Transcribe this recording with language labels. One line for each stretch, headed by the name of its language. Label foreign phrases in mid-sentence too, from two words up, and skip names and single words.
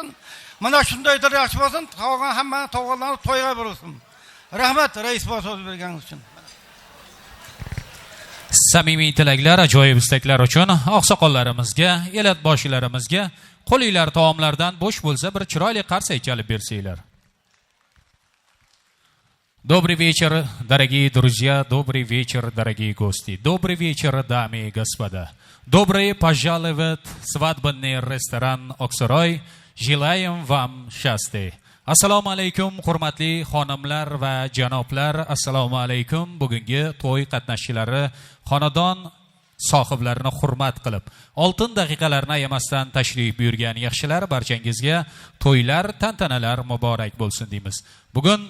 Uzbek: Mana shundaydir yaxshi bo'lsin, tog'an hamma tog'alarni to'yga bo'lsin. Rahmat, rais bosh so'z berganingiz uchun. Samimiy tilaklar, ajoyib istaklar uchun oqsoqollarimizga, elat boshilarimizga qo'linglar taomlardan bo'sh bo'lsa bir chiroyli qarsak chalib bersanglar.
Russian: Добрый вечер, дорогие друзья, добрый вечер, дорогие гости, добрый вечер, дамы и господа. Добрый пожаловать в свадебный ресторан Oqsaroy. Желаем вам счастья.
Uzbek: Assalomu alaykum, hurmatli xonimlar va janoblar. Assalomu alaykum, bugungi to'y qatnashchilari, xonadon sohiblarini hurmat qilib, oltin daqiqalarni ayamasdan tashrif buyurgan yaxshilar, barchangizga to'ylar, tantanalar muborak bo'lsin deymiz.